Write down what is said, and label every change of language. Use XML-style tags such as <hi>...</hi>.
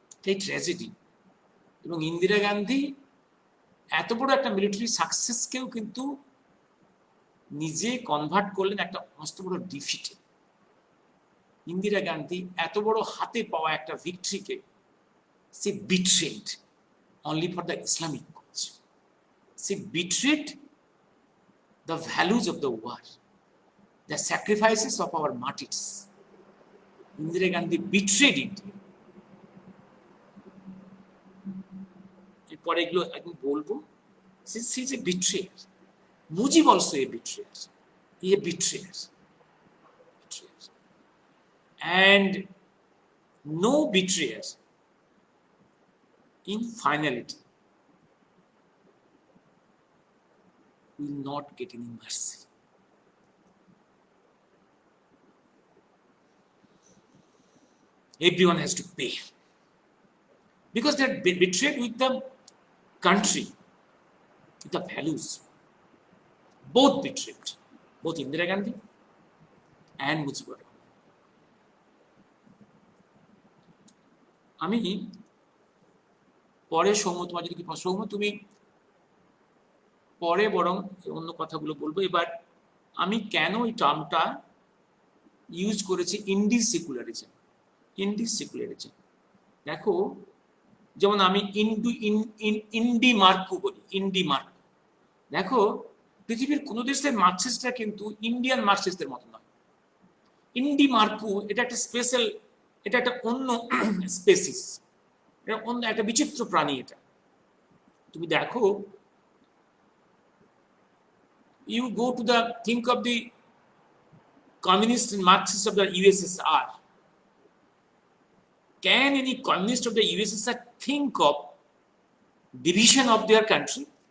<bn>এই ট্র্যাজেডি। এবং ইন্দিরা গান্ধী এত বড় একটা মিলিটারি সাকসেসকেও কিন্তু নিজে কনভার্ট করলেন একটা মস্ত বড় ডিফিটে। ইন্দিরা গান্ধী এত বড় হাতে পাওয়া একটা ভিক্টরিকে সে betrayed only for the Islamic cause.</bn> <en>She betrayed the values of the war, the sacrifices of our martyrs. Indira Gandhi betrayed India. এরপরে এগুলো একদম বলবো। She is a betrayer. Mujib also a betrayer. He a betrayer. And no betrayer in finality will not get any mercy. Everyone has to pay because they are betrayed with the country, with the values. Both betrayed, both Indira Gandhi and Mujibur Rahman.</en> <bn>আমি পরে সৌম্য, তোমার যদি সৌম্য তুমি পরে বরং অন্য কথাগুলো বলবো। এবার আমি কেন এই টার্মটা ইউজ করেছি ইন্ডি সেকুলারিজম। ইন্ডি সেকুলারিজম দেখো, যেমন আমি ইন্ডি মার্কো বলি, ইন্ডি মার্কো। দেখো, পৃথিবীর কোনো দেশের মার্কসিস্টরা কিন্তু ইন্ডিয়ান মার্কসিস্টদের মতো নয়। ইন্ডি মার্কো এটা একটা স্পেশাল, এটা একটা অন্য স্পেসিস, এটা অন্য একটা বিচিত্র প্রাণী।</bn> <en>এটা তুমি দেখো, you go to the think of the communist and Marxist of the USSR. Can any communist of the USSR think of division of their country?</en>